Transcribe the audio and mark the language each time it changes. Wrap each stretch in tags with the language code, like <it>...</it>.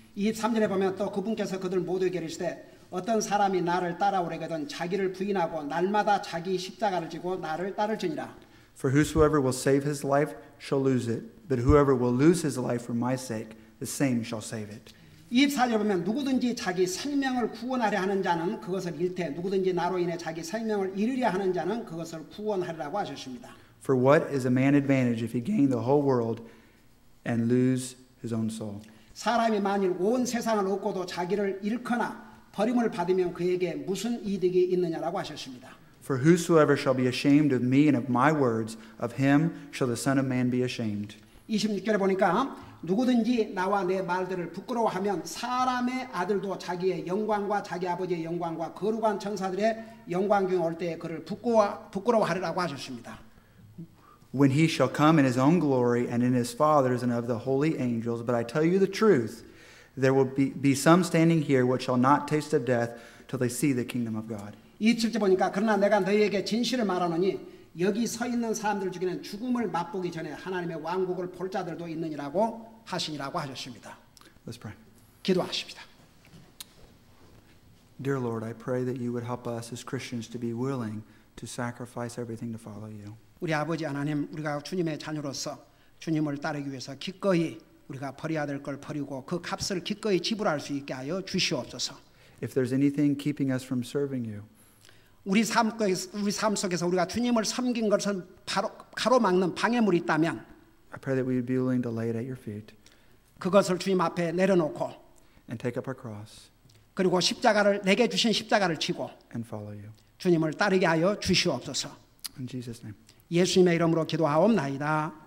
<ko>23절에 보면 또 그분께서 그들 모두에게 이르시되 어떤 사람이 나를 따라오려거든 자기를 부인하고 날마다 자기 십자가를 지고 나를 따를지니라.</ko> <en>For whosoever will save his life shall lose it, but whoever will lose his life for my sake, the same shall save it.</en> <ko>24절에 보면 누구든지 자기 생명을 구원하려 하는 자는 그것을 잃되 누구든지 나로 인해 자기 생명을 잃으려 하는 자는 그것을 구원하리라고 하셨습니다.</ko> <en>For what is a man advantage if he gain the whole world and lose his own soul?</en> <ko>사람이 만일 온 세상을 얻고도 자기를 잃거나 버림을 받으면 그에게 무슨 이득이 있느냐라고 하셨습니다.</ko> <en>For whosoever shall be ashamed of me and of my words, of him shall the Son of Man be ashamed.</en> <ko>26절에 보니까 누구든지 나와 내 말들을 부끄러워하면 사람의 아들도 자기의 영광과 자기 아버지의 영광과 거룩한 천사들의 영광 중에 올 때에 그를 부끄러워하리라고 하셨습니다.</ko> <en>When he shall come in his own glory and in his Father's and of the holy angels, but I tell you the truth, there will be some standing here which shall not taste of death till they see the kingdom of God.</en> <ko>27절 보니까 그러나 내가 너희에게 진실을 말하노니 여기 서 있는 사람들 중에는 죽음을 맛보기 전에 하나님의 왕국을 볼 자들도 있느니라고 하시니라고 하셨습니다.</ko> <en>Let's pray.</en> <ko>기도하십니다.</ko> <en>Dear Lord, I pray that you would help us as Christians to be willing to sacrifice everything to follow you.</en> <ko>우리 아버지 하나님, 우리가 주님의 자녀로서 주님을 따르기 위해서 기꺼이 우리가 버려야 될 걸 버리고 그 값을 기꺼이 지불할 수 있게 하여 주시옵소서.</ko> <en>If there's anything keeping us from serving you,</en> <ko>우리 삶 속에서 우리가 주님을 섬긴 것을 가로막는 방해물이 있다면</ko> <en>I pray that we would be willing to lay it at your feet</en> <ko>그것을 주님 앞에 내려놓고</ko> <en>and take up our cross</en> <ko>그리고 십자가를 내게 주신 십자가를 지고</ko> <en>and follow you.</en> <ko>주님을 따르게 하여 주시옵소서.</ko> <en>In Jesus' name.</en> <ko>예수님의 이름으로 기도하옵나이다.</ko>